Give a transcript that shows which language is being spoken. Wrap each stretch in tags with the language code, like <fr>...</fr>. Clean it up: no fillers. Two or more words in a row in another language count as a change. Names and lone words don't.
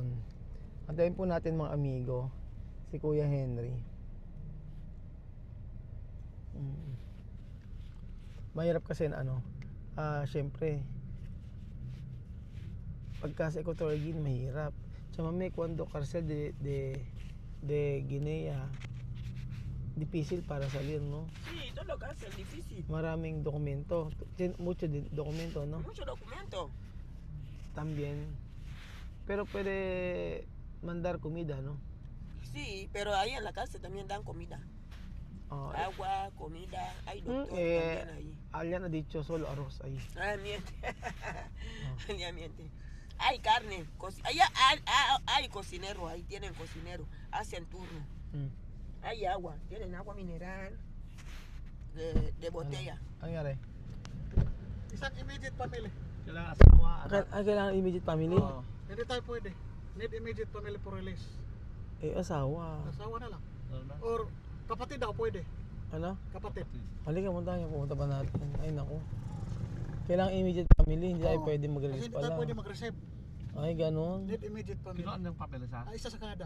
<tl>Antayin po natin mga amigo si Kuya Henry. Mahirap kasi syempre pagka sa Equatorial Guinea mahirap.</tl> <es>Chamame cuando cárcel de Guinea difícil para salir, no? Sí, todo lo que hace es difícil.</es> <tl>Maraming dokumento.</tl> <es>Mucho dokumento, no? Mucho documento. También. Pero puede mandar comida, ¿no? Sí, pero ahí en la cárcel también dan comida. Oh, Agua, comida, hay doctor eh, también ahí. Alian ha dicho solo arroz ahí. Ah, miente. Ya miente. Hay carne, allá hay cocinero, ahí tienen cocinero, hacen turno. Mm. Hay agua, tienen agua mineral de botella.</es> <tl>Ang nangyari? Isang</tl> <en>immediate family.</en> <tl>Kailangan asawa, anak. Kailangan</tl> <en>immediate family?</en> <tl>Oo. Hindi tayo pwede.</tl> <en>Need immediate family for release.</en> <tl>Eh, asawa. Asawa na lang. Or kapatid daw pwede. Ano? Kapatid. Halika, pumunta pa natin. Ay, naku. Kailangan</tl> <en>immediate family,</en> <tl>hindi tayo Oo. pwede Kasi mag-release hindi tayo pala. pwede mag-receive. Ay, ganun.</tl> <en>Need immediate family.</en> <tl>Kinuan ng papeles ha? Isa sa kanya daw.</tl>